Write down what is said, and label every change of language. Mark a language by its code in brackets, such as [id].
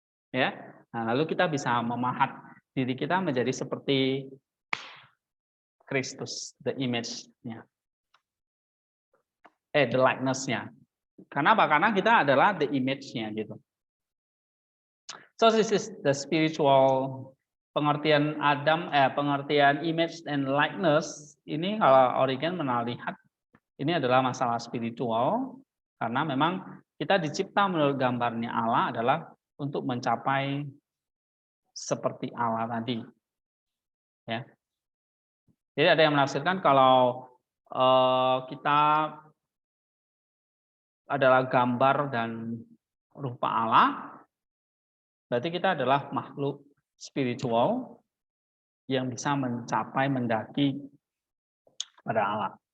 [id] Ya, nah, lalu kita bisa memahat diri kita menjadi seperti Kristus, [en] the image-nya, the likeness-nya. [id] Karena apa? Karena kita adalah [en] the image-nya [id] gitu. [en] So this is the spiritual [id] pengertian pengertian [en] image and likeness. [id] Ini kalau Origen melihat ini adalah masalah spiritual karena memang kita dicipta menurut gambarnya Allah adalah untuk mencapai seperti Allah tadi. Ya. Jadi ada yang menafsirkan kalau kita adalah gambar dan rupa Allah, berarti kita adalah makhluk spiritual yang bisa mencapai mendaki pada Allah.